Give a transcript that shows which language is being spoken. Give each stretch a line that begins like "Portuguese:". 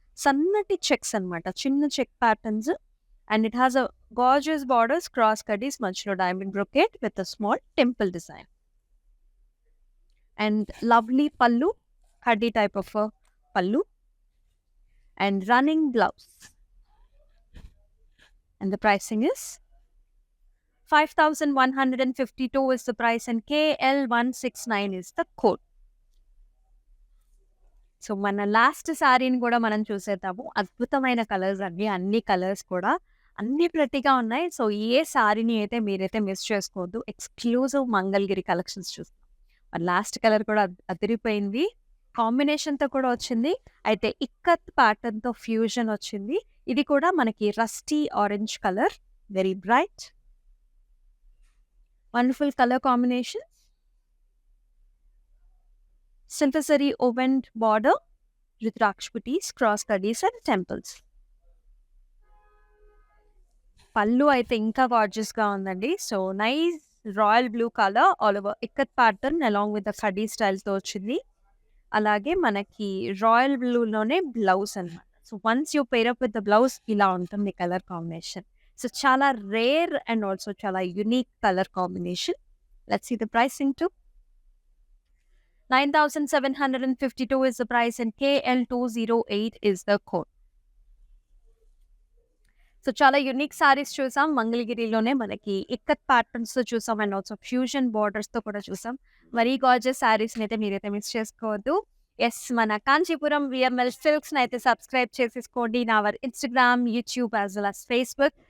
Telugu: సన్నటి చెక్స్ అనమాట, చిన్న check patterns.
English: and it has a gorgeous borders,
Telugu: cross కడ్డీస్, మధ్యలో diamond brocade with a small temple design.
English: And lovely pallu, కడ్డీ type of pallu, and running blouse. And the pricing is 5,152 is the price and KL169 is the code.
Telugu: So మన last శారీని కూడా మనం చూసేద్దాము. అద్భుతమైన colours అండి, అన్ని కలర్స్ కూడా అన్ని ప్రతిగా ఉన్నాయి. సో ఏ శారీని అయితే మీరైతే మిస్ చేసుకోవద్దు. ఎక్స్క్లూజివ్ మంగళగిరి కలెక్షన్స్ చూస్తాం. మన లాస్ట్ కలర్ కూడా అదిరిపోయింది, కాంబినేషన్తో కూడా వచ్చింది. అయితే ఇక్కత్ ప్యాటర్న్తో ఫ్యూజన్ వచ్చింది. ఇది కూడా మనకి rusty orange colour, very bright, wonderful colour combination. సింథసరీ oven border, rudraksha buttis, cross కడీస్ and temples. పళ్ళు అయితే ఇంకా గార్జియస్గా ఉందండి. So nice royal blue colour all over ikat pattern along with the khadi స్టైల్తో వచ్చింది. అలాగే మనకి రాయల్ బ్లూలోనే బ్లౌజ్ అనమాట.
English: So once you pair up with the blouse ఇలా ఉంటుంది colour combination.
Telugu: సో చాలా రేర్ అండ్ ఆల్సో చాలా unique colour combination.
English: Let's see the pricing to 9,752 is the price and KL208 is the code.
Telugu: So చాలా unique saris చూసాం. మంగళగిరిలోనే మనకి ఇక్కత్ ప్యాటర్న్స్తో చూసాం and also fusion బార్డర్స్తో కూడా చూసాం. మరీ గార్జియస్ సారీస్ని అయితే మీరైతే మిస్ చేసుకోవద్దు. ఎస్, మన కాంచీపురం VML సిల్క్స్ని అయితే సబ్స్క్రైబ్ చేసేసుకోండి నా hour Instagram, YouTube as well as Facebook.